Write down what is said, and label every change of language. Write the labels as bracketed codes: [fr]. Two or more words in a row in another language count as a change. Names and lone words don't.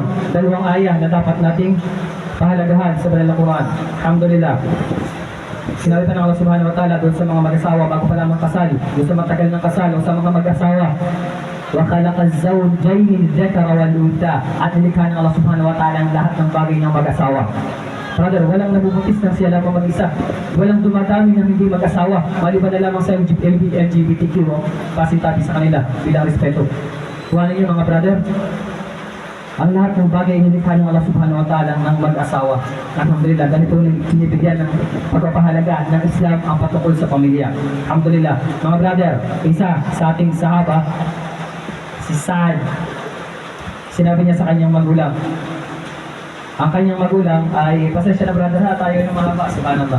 [tl] Dalawang ayah na dapat nating pahalagahan sa banal na Quran. Alhamdulillah. Sinabi pa ng [ar] الله سبحانه وتعالى [tl] doon sa mga mag-asawa bago pa lamang kasal, doon sa matagal ng kasal o sa mga mag-asawa, [ar] وخلق الزوجين الذكر والأنثى, [tl] at nilikha ng [ar] الله سبحانه وتعالى [tl] ang lahat ng bagay ng mag-asawa. Brother, walang nabubutis ng siya lamang mag-isa, walang dumadami ng hindi mag-asawa, maliban na lamang sa LGBTQ o pasintabi sa kanila bilang respeto. Kuha niyo mga brother, ang lahat ng bagay nilikha ng [ar] الله سبحانه وتعالى [tl] ng mag-asawa. Alhamdulillah, ganito sinibigyan ng pagpapahalaga ng Islam ang patungkol sa pamilya. Alhamdulillah. Mga brother, isa sa ating sahaba, si Sa'ad, sinabi niya sa kanyang magulang. Ang kanyang magulang ay, pasensya na brother ha, tayo ng mahaba, subhanallah.